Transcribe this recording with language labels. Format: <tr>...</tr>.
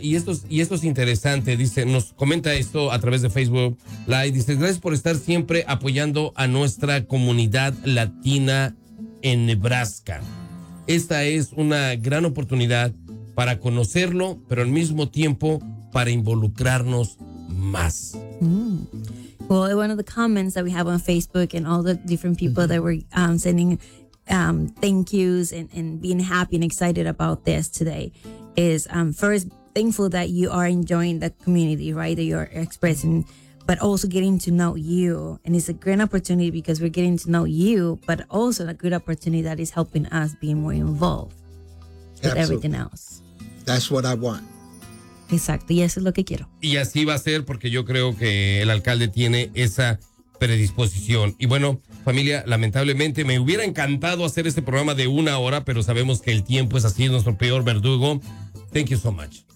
<es>Y esto es interesante, dice, nos comenta esto a través de Facebook Live. Dice, gracias por estar siempre apoyando a nuestra comunidad latina en Nebraska. Esta es una gran oportunidad para conocerlo, pero al mismo tiempo para involucrarnos más.</es> <en>Well, one of the comments that we have on Facebook and all the different people that were sending thank yous and being happy and excited about this today is first thankful that you are enjoying the community, right? That you're expressing, but also getting to know you. And it's a great opportunity because we're getting to know you, but also a good opportunity that is helping us be more involved with Absolutely. Everything else. That's what I want.</en> <es>Exacto, y eso es lo que quiero. Y así va a ser, porque yo creo que el alcalde tiene esa predisposición. Y bueno, familia, lamentablemente me hubiera encantado hacer este programa de una hora, pero sabemos que el tiempo es así, nuestro peor verdugo.</es> <en>Thank you so much.</en>